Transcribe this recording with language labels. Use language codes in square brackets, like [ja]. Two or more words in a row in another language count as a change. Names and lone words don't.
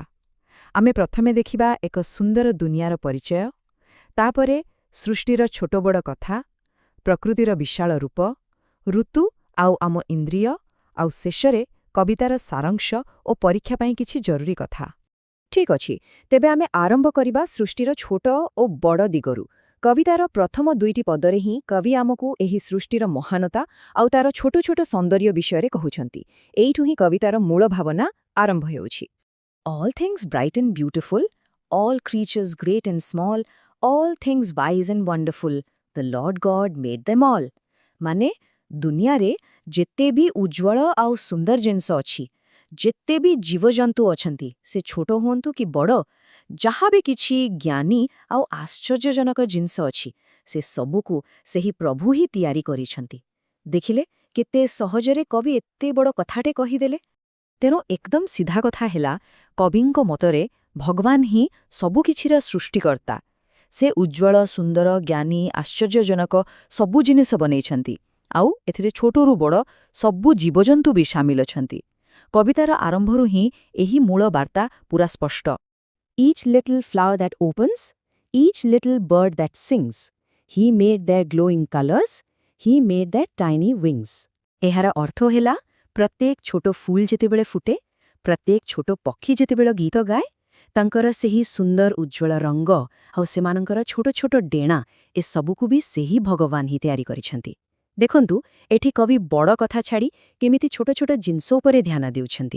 [or] ଆମେ ପ୍ରଥମେ ଦେଖିବା ଏକ ସୁନ୍ଦର ଦୁନିଆର ପରିଚୟ, ତାପରେ ସୃଷ୍ଟିର ଛୋଟ ବଡ଼ କଥା, ପ୍ରକୃତିର ବିଶାଳ ରୂପ, ଋତୁ ଆଉ ଆମ ଇନ୍ଦ୍ରିୟ, ଆଉ ଶେଷରେ କବିତାର ସାରାଂଶ ଓ ପରୀକ୍ଷା ପାଇଁ କିଛି ଜରୁରୀ କଥା। ଠିକ ଅଛି, ତେବେ ଆମେ ଆରମ୍ଭ କରିବା ସୃଷ୍ଟିର ଛୋଟ ଓ ବଡ଼ ଦିଗରୁ। କବିତାର ପ୍ରଥମ ଦୁଇଟି ପଦରେ ହିଁ କବି ଆମକୁ ଏହି ସୃଷ୍ଟିର ମହାନତା ଆଉ ତାର ଛୋଟ ଛୋଟ ସୌନ୍ଦର୍ଯ୍ୟ ବିଷୟ କହୁଛନ୍ତି। ଏଇଠୁ ହିଁ କବିତାର ମୂଳ ଭାବନା ଆରମ୍ଭ ହେଉଛି। [en] All things bright and beautiful, all creatures great and small, all things wise and wonderful, the Lord God made them all. [or] ମାନେ ଦୁନିଆ ରେ ଯେତେ ଭି ଉଜ୍ଜ୍ୱଳ ଆଉ ସୁନ୍ଦର ଜିନିଷ ଅଛି, ଯେତେ ଭି ଜୀବଜନ୍ତୁ ଅଛନ୍ତି, ସେ ଛୋଟ ହୁଅନ୍ତୁ କି ବଡ଼, ଯହିଁ ଭି କିଛି ଜ୍ଞାନୀ ଆଉ ଆଶ୍ଚର୍ଯ୍ୟଜନକ ଜିନିଷ ଅଛି, ସେ ସବୁକୁ ସେହି ପ୍ରଭୁ ହିଁ ତିଆରି କରିଛନ୍ତି। ଦେଖିଲେ କେତେ ସହଜରେ କବି ଏତେ ବଡ଼ କଥାଟେ କହିଦେଲେ। ତେଣୁ ଏକଦମ ସିଧା କଥା ହେଲା, କବିଙ୍କ ମତରେ ଭଗବାନ ହିଁ ସବୁ କିଛିର ସୃଷ୍ଟିକର୍ତ୍ତା। ସେ ଉଜ୍ଜ୍ୱଳ ସୁନ୍ଦର ଜ୍ଞାନୀ ଆଶ୍ଚର୍ଯ୍ୟଜନକ ସବୁ ଜିନିଷ ବନାଉଛନ୍ତି, ଆଉ ଏଥିରେ ଛୋଟରୁ ବଡ଼ ସବୁ ଜୀବଜନ୍ତୁ ଭି ସାମିଲ ଅଛନ୍ତି। କବିତାର ଆରମ୍ଭରୁ ହିଁ ଏହି ମୂଳ ବାର୍ତ୍ତା ପୂରା ସ୍ପଷ୍ଟ। [en] Each little flower that opens, each little bird that sings, he made their glowing colors, he made their tiny wings. [or] ଏହାର ଅର୍ଥ ହେଲା, ପ୍ରତ୍ୟେକ ଛୋଟ ଫୁଲ ଯେତେବେଳେ ଫୁଟେ, ପ୍ରତ୍ୟେକ ଛୋଟ ପକ୍ଷୀ ଯେତେବେଳେ ଗୀତ ଗାଏ, ତାଙ୍କର ସେହି ସୁନ୍ଦର ଉଜ୍ଜ୍ୱଳ ରଙ୍ଗ ଆଉ ସେମାନଙ୍କର ଛୋଟ ଛୋଟ ଡେଣା ଏ ସବୁକୁ ଭି ସେହି ଭଗବାନ ହିଁ ତିଆରି କରିଛନ୍ତି। ଦେଖନ୍ତୁ ଏଠି କବି ବଡ଼ କଥା ଛାଡ଼ି କେମିତି ଛୋଟ ଛୋଟ ଜିନିଷ ଉପରେ ଧ୍ୟାନ ଦେଉଛନ୍ତି।